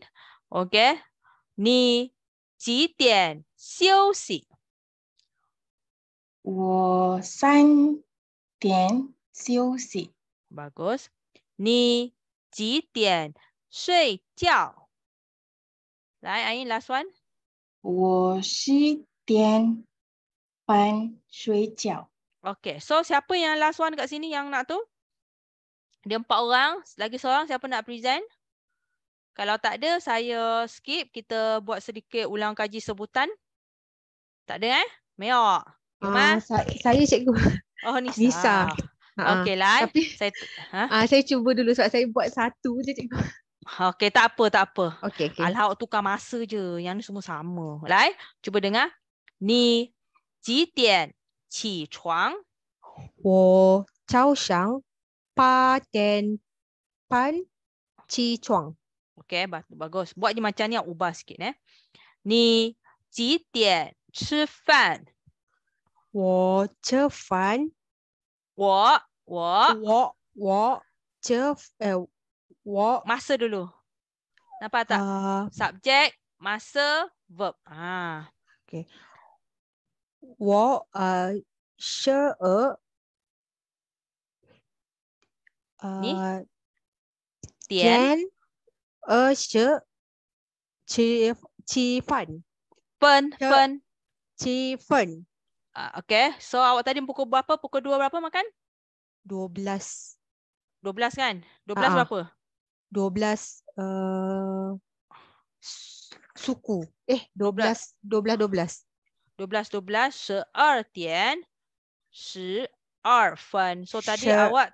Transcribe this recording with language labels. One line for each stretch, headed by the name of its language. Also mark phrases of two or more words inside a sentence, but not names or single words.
Chinese: Okay. 你几点休息？我3点休息。 Bagus. 你几点睡觉？
English: 来 ，Ain last one.
Chinese: 我10点半睡觉。
Malay: Okay, so siapa yang
English: last one
Malay: kat sini yang nak tu? Dia 4 orang, lagi seorang siapa nak present? Kalau tak ada, saya skip. Kita buat sedikit ulang kaji sebutan. Tak ada Meok. Yuma? Saya cikgu. Oh, Nisa. Nisa. Okey, Lai. Tapi saya cuba dulu sebab saya buat satu je cikgu. Okey, tak apa. Okey. Alah, awak tukar masa je. Yang ni semua sama. Lai, cuba dengar.
Chinese: 你几点起床？我早上8点半起床。
Malay: Okey, bagus. Buat je macam ni, ubah sikit
Chinese: 你几点吃饭？我吃饭。
Malay: 我 masa dulu. Nampak tak? Subjek, masa, verb.
Chinese: Okay. 我12点20吃饭。吃饭。
Malay: Okay, so awak tadi pukul berapa? Pukul 2 berapa makan? 12. 12 kan? 12 berapa? 12 suku. 12.
Chinese: 12 12 点12分.
Malay: So tadi awak